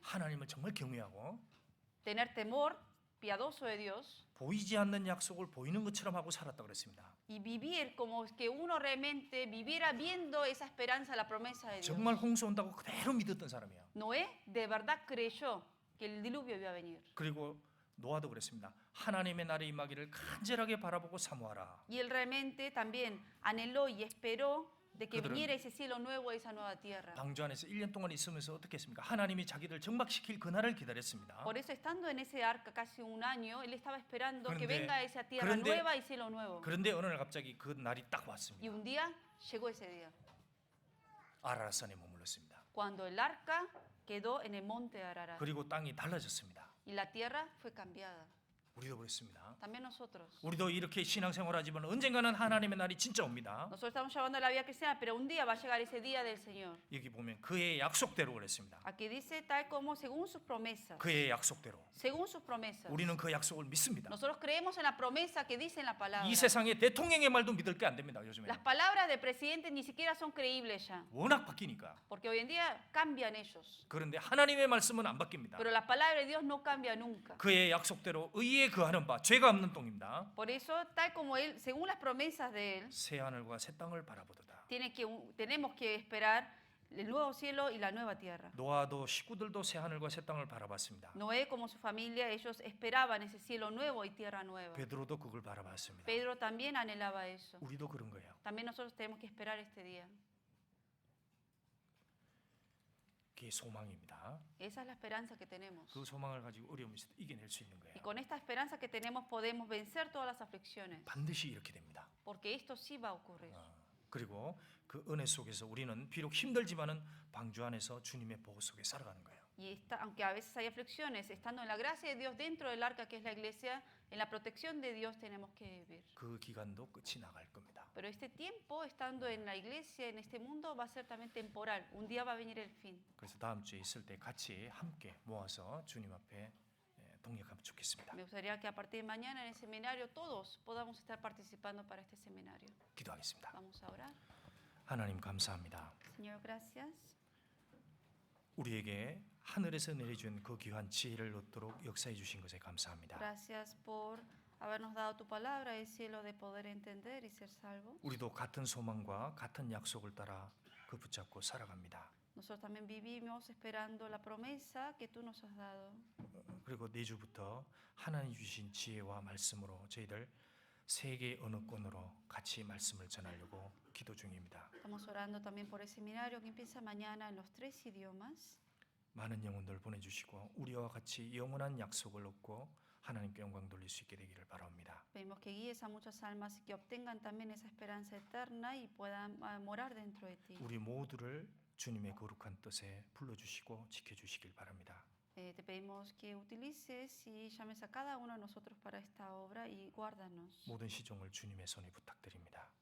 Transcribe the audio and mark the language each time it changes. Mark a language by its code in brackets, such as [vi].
[ko] 하나님을 정말 경외하고 [es] Tener temor piadoso de Dios [ko] 보이지 않는 약속을 보이는 것처럼 하고 살았다 그랬습니다. [es] y vivir como que uno realmente viviera viendo esa esperanza, la promesa de Dios. [ko] 정말 홍수 온다고 그대로 믿었던 사람이에요. [es] Noé de verdad creyó que el diluvio iba a venir. [ko] 그리고 노아도 그랬습니다. 하나님의 날이 임하기를 간절하게 바라보고 사모하라. [es] Y él realmente también anheló y esperó de que [ko] 그들은 [es] viniera ese cielo nuevo, esa nueva tierra. [ko] 방주 안에서 1년 동안 있으면서 어떻게 했습니까? 하나님이 자기를 정박시킬 그날을 기다렸습니다. [es] Por eso estando en ese arca casi un año, él estaba esperando que [ko] 그런데- [es] venga esa tierra [ko] 그런데- [es] nueva y cielo nuevo. [ko] 그런데 어느 날 갑자기 그 날이 딱 [es] Y [ko] 왔습니다. [es] un día llegó ese día, [ko] 아라라산에 머물렀습니다. [es] cuando el arca quedó en el monte de Ararat [ko] 그리고 땅이 달라졌습니다. [es] y la tierra fue cambiada. [ko] 우리도 그렇습니다. [es] También nosotros. [ko] 우리도 이렇게 신앙생활하지만 언젠가는 하나님의 날이 진짜 옵니다. [es] Nosotros estamos llevando la vida cristiana, pero un día va a llegar ese día del Señor. [ko] 여기 보면 그의 약속대로 그랬습니다. [es] Aquí dice tal como según sus promesas. [ko] 그의 약속대로. [es] Según sus promesas. [ko] 우리는 그 약속을 믿습니다. [es] Nosotros creemos en la promesa que dice en la palabra. [ko] 이 세상의 대통령의 말도 믿을 게 안 됩니다. 요즘에. [es] Las palabras de presidentes ni siquiera son creíbles ya, [ko] 워낙 바뀌니까. [es] porque hoy en día cambian ellos. [ko] 그런데 하나님의 말씀은 안 바뀝니다. [es] Pero la palabra de Dios no cambia nunca. [ko] 그의 약속대로 의에 거하는 바 죄가 없는 똥입니다. [es] Por eso, tal como él, según las promesas de él, [ko] 새 하늘과 새 땅을 바라보도다. [es] tenemos que esperar el nuevo cielo y la nueva tierra. [ko] 노아도 식구들도 새 하늘과 새 땅을 바라봤습니다. [es] Noé como su familia, ellos esperaban ese cielo nuevo y tierra nueva. [ko] 베드로도 그걸 바라봤습니다. [es] Pedro también anhelaba eso. [ko] 우리도 그런 거예요. [es] También nosotros tenemos que esperar este día. [ko] 그게 소망입니다. [es] Esa es la esperanza que tenemos. [ko] 그 소망을 가지고 어려움을 이겨낼 수 있는 거예요. [es] Y con esta esperanza que tenemos podemos vencer todas las aflicciones. [ko] 반드시 이렇게 됩니다. [es] Porque esto sí va a ocurrir. [ko] 그리고 그 은혜 속에서 우리는 비록 힘들지만은 방주 안에서 주님의 보호 속에 살아가는 거예요. [es] Y aunque a veces hay aflicciones, estando en la gracia de Dios dentro del arca que es la iglesia, en la protección de Dios tenemos que vivir. [ko] 그 기간도 끝이 나갈 겁니다. [es] Pero este tiempo, estando en la iglesia, en este mundo, va a ser también temporal. Un día va a venir el fin. [ko] 그래서 다음 주에 있을 때 같이 함께 모아서 주님 앞에 동역하면 좋겠습니다. [es] Me gustaría que a partir de mañana en el seminario todos podamos estar participando para este seminario. [ko] 기도하겠습니다. [es] Vamos a orar. [ko] 하나님 감사합니다. [es] Señor, gracias. [ko] 우리에게 하늘에서 내려준 그 귀한 지혜를 얻도록 역사해 주신 것에 감사합니다. [es] Gracias por habernos dado tu palabra del cielo de poder entender y ser salvos. [ko] 우리도 같은 소망과 같은 약속을 따라 그 붙잡고 살아갑니다. [es] Nosotros también vivimos esperando la promesa que tú nos has dado. [ko] 그리고 내주부터 하나님 주신 지혜와 말씀으로 저희들 세계 어느 곳으로 같이 말씀을 전하려고 기도 중입니다. [es] Estamos orando también por el seminario que empieza mañana en los 3 idiomas. [ko] 많은 영혼들 보내주시고 우리와 같이 영원한 약속을 얻고 하나님께 영광 돌릴 수 있게 되기를 바랍니다. [es] Pedimos que guíes a muchas almas y que obtengan también esa esperanza eterna y puedan morar dentro de ti. [ko] 우리 모두를 주님의 거룩한 뜻에 불러주시고 지켜주시길 바랍니다. [es] Te pedimos que utilices y llames a cada uno de nosotros para esta obra y guárdanos. [ko] 모든 시종을 주님의 손에 부탁드립니다.